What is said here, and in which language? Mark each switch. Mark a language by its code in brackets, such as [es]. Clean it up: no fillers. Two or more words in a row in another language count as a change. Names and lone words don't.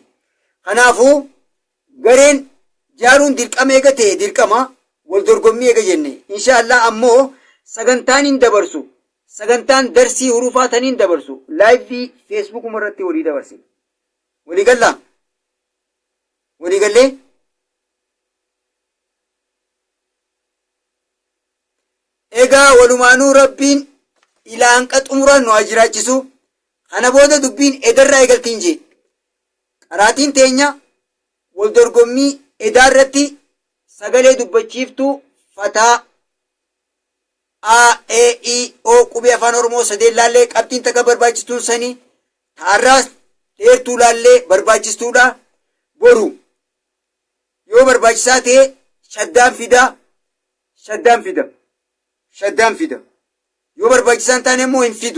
[om] Kanaafuu gareen jaaruun dirqama eega ta'e dirqama wal dorgommii eega jenne inshaallah ammoo sagantaan hin dabarsu sagantaan darsii hurufaatan hin dabarsu laayivii feesbuukuma irratti walii dabarsina waliigallaa waliigallee egaa walumaanuu rabbiin ilaanqa xumuraan nu haa jiraachisu. Kana booda dubbiin edarraa eegaltiin jee qaraatiin teenya wal dorgommii edaa irratti sagalee dubbachiiftuu fataa a e i o qubee afaan oromoo sadeen laallee qabxiin takka barbaachistuun sanii taarraas dheertuu laallee barbaachistuudha. Boru yoo barbaachisaa ta'e shaddaan fida yoo barbaachisaan taane immoo hin fidu.